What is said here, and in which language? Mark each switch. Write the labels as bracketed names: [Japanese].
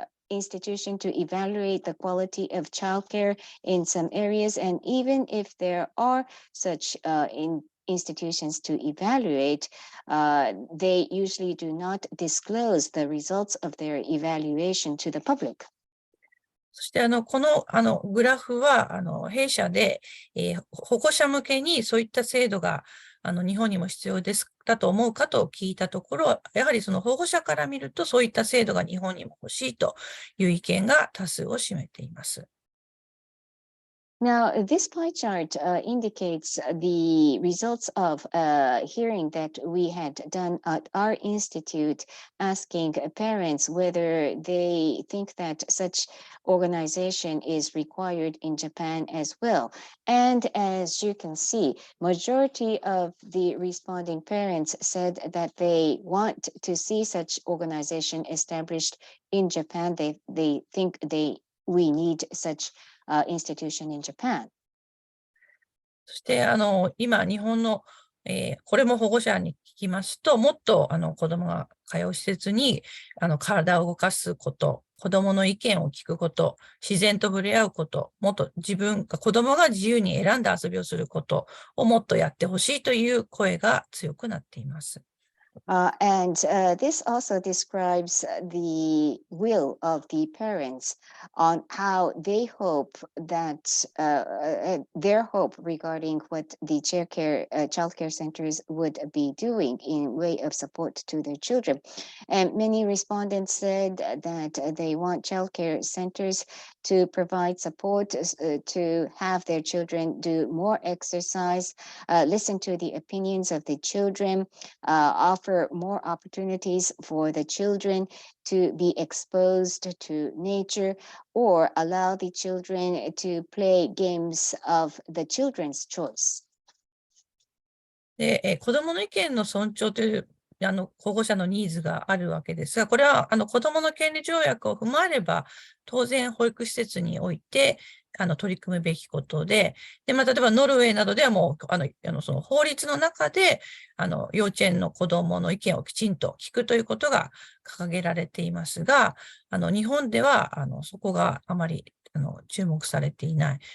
[English] institution to evaluate the quality of childcare in some areas. And even if there are such institutions to evaluate, they usually do not disclose the results of their evaluation to the public. [Japanese] そしてこのグラフは弊社で、保護者向けにそういった制度が日本にも必要ですだと思うかと聞いたところ、やはりその保護者から見るとそういった制度が日本にも欲しいという意見が多数を占めています。 [English] Now, this pie chart indicates the results of a hearing that we had done at our institute, asking parents whether they think that such organization is required in Japan as well. And as you can see, majority of the responding parents said that they want to see such organization established in Japan. They think we need such institution in Japan. [Japanese] そして今日本の、これも保護者に聞きますと、もっと子どもが通う施設に体を動かすこと、子どもの意見を聞くこと、自然と触れ合うこと、もっと子どもが自由に選んだ遊びをすることをもっとやってほしいという声が強くなっています。 [English] And this also describes the will of the parents on how they hope that their hope regarding what the child care centers would be doing in way of support to their children. And many respondents said that they want child care centers to provide support to have their children do more exercise, listen to the opinions of the children, offer more opportunities for the children to be exposed to nature, or allow the children to play games of the children's choice. [Japanese] で、子どもの意見の尊重という保護者のニーズがあるわけですが、これは子どもの権利条約を踏まえれば、当然保育施設において取り組むべきことで、例えばノルウェーなどではもうその法律の中で幼稚園の子どもの意見をきちんと聞くということが掲げられていますが、日本ではそこがあまり注目されていない。